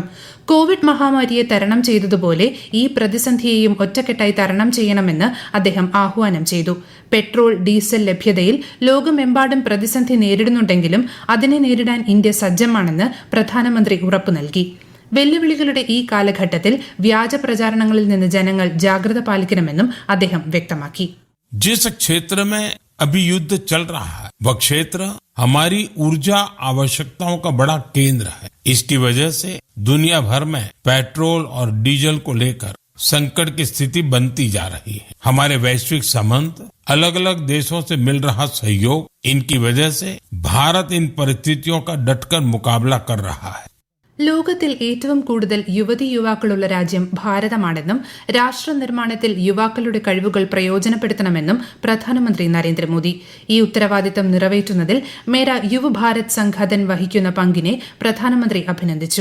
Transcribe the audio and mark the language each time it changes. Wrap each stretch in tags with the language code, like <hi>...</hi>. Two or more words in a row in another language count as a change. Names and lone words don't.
<ml>കോവിഡ് മഹാമാരിയെ തരണം ചെയ്തതുപോലെ ഈ പ്രതിസന്ധിയെയും ഒറ്റക്കെട്ടായി തരണം ചെയ്യണമെന്ന് അദ്ദേഹം ആഹ്വാനം ചെയ്തു. പെട്രോൾ, ഡീസൽ ലഭ്യതയിൽ ലോകമെമ്പാടും പ്രതിസന്ധി നേരിടുന്നുണ്ടെങ്കിലും അതിനെ നേരിടാൻ ഇന്ത്യ സജ്ജമാണെന്ന് പ്രധാനമന്ത്രി ഉറപ്പു നൽകി. വെല്ലുവിളികളുടെ ഈ കാലഘട്ടത്തിൽ വ്യാജ പ്രചാരണങ്ങളിൽ നിന്ന് ജനങ്ങൾ ജാഗ്രത പാലിക്കണമെന്നും അദ്ദേഹം വ്യക്തമാക്കി.</ml> <hi>जिस क्षेत्र में अभी युद्ध चल रहा है वह क्षेत्र हमारी ऊर्जा आवश्यकताओं का बड़ा केंद्र है. इसकी वजह से दुनिया भर में पेट्रोल और डीजल को लेकर संकट की स्थिति बनती जा रही है. हमारे वैश्विक संबंध, अलग अलग देशों से मिल रहा सहयोग, इनकी वजह से भारत इन परिस्थितियों का डटकर मुकाबला कर रहा है.</hi> <ml>ലോകത്തിൽ ഏറ്റവും കൂടുതൽ യുവതി യുവാക്കളുള്ള രാജ്യം ഭാരതമാണെന്നും രാഷ്ട്ര നിർമ്മാണത്തിൽ യുവാക്കളുടെ കഴിവുകൾ പ്രയോജനപ്പെടുത്തണമെന്നും പ്രധാനമന്ത്രി നരേന്ദ്രമോദി. ഈ ഉത്തരവാദിത്തം നിറവേറ്റുന്നതിൽ മേര യുവഭാരത് സംഘാതൻ വഹിക്കുന്ന പങ്കിനെ പ്രധാനമന്ത്രി അഭിനന്ദിച്ചു.</ml>